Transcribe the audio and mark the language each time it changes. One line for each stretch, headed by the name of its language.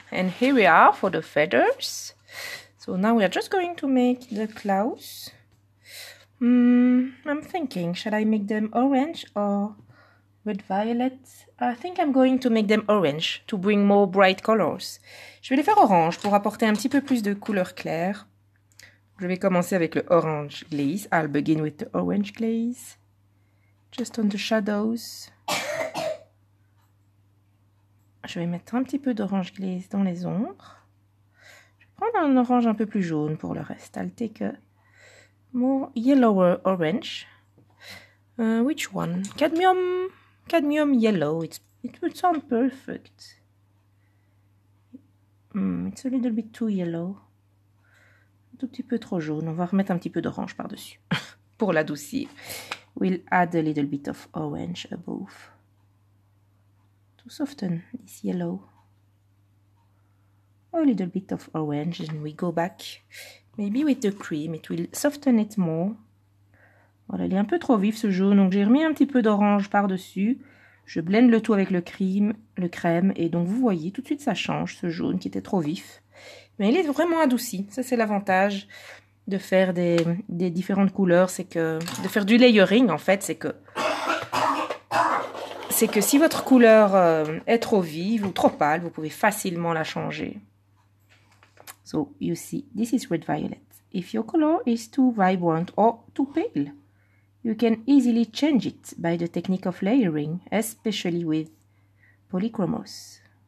English: And here we are for the feathers. So now we are just going to make the claws. I'm thinking, should I make them orange or red violet? I think I'm going to make them orange to bring more bright colors.
French: Je vais les faire orange pour apporter un petit peu plus de couleur claire. Je vais commencer avec le orange glaze.
English: I'll begin with the orange glaze. Just on the shadows.
French: Je vais mettre un petit peu d'orange glaze dans les ombres. Je vais prendre un orange un peu plus jaune pour le reste.
English: I'll take a more yellower orange. Which one? Cadmium yellow. It would sound perfect. It's a little bit too yellow.
French: Un tout petit peu trop jaune. On va remettre un petit peu d'orange par-dessus pour l'adoucir.
English: We'll add a little bit of orange above. To soften this yellow. A little bit of orange and we go back. Maybe with the cream, it will soften it more.
French: Voilà, il est un peu trop vif ce jaune, donc j'ai remis un petit peu d'orange par-dessus. Je blende le tout avec le crème, et donc vous voyez, tout de suite ça change, ce jaune qui était trop vif. Mais il est vraiment adouci. Ça, c'est l'avantage de faire des différentes couleurs, c'est que de faire du layering, en fait, c'est que si votre couleur est trop vive ou trop pâle, vous pouvez facilement la changer.
English: So, you see, this is red violet. If your color is too vibrant or too pale, you can easily change it by the technique of layering, especially with polychromos.